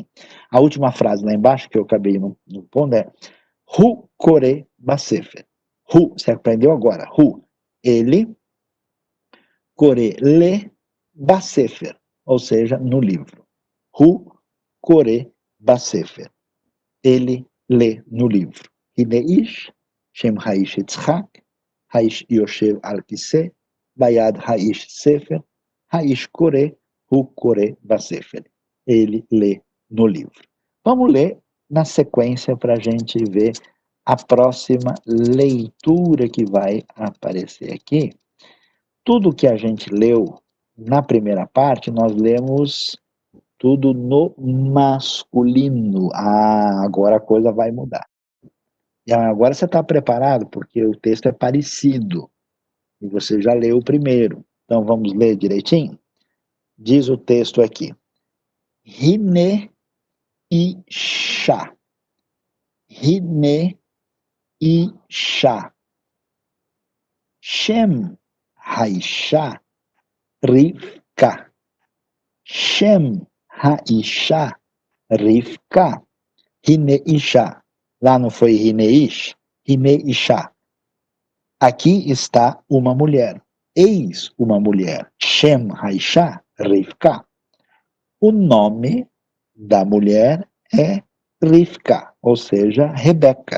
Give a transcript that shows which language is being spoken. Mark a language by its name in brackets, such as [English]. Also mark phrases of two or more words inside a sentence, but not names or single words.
[Portuguese] A última frase lá embaixo, que eu acabei não pondo, é [Hebrew] הוא קורא בספר. הוא, [Portuguese] você aprendeu agora, Hu, ele, Kore, lê, Basefer, ou seja, no livro. [Hebrew] הוא קורא בספר. [Portuguese] Ele lê no livro. [Hebrew] הנה איש, שם האיש יצחק, האיש יושב על כיסא, ביד האיש ספר, האיש קורא, הוא קורא בספר. [Portuguese] Ele lê no livro. Vamos ler na sequência para a gente ver a próxima leitura que vai aparecer aqui. Tudo que a gente leu na primeira parte, nós lemos tudo no masculino. Agora a coisa vai mudar. E agora você está preparado, porque o texto é parecido. E você já leu o primeiro. Então vamos ler direitinho? Diz o texto aqui. [Hebrew] הנה אישה. הנה אישה. שם האישה רבקה. שם האישה רבקה. הנה אישה. [Portuguese] Lá não foi Hineish? [Hebrew] הנה אישה. [Portuguese] Aqui está uma mulher. Eis uma mulher. [Hebrew] שם האישה רבקה. [Portuguese] O nome da mulher é Rivka, ou seja, Rebeca.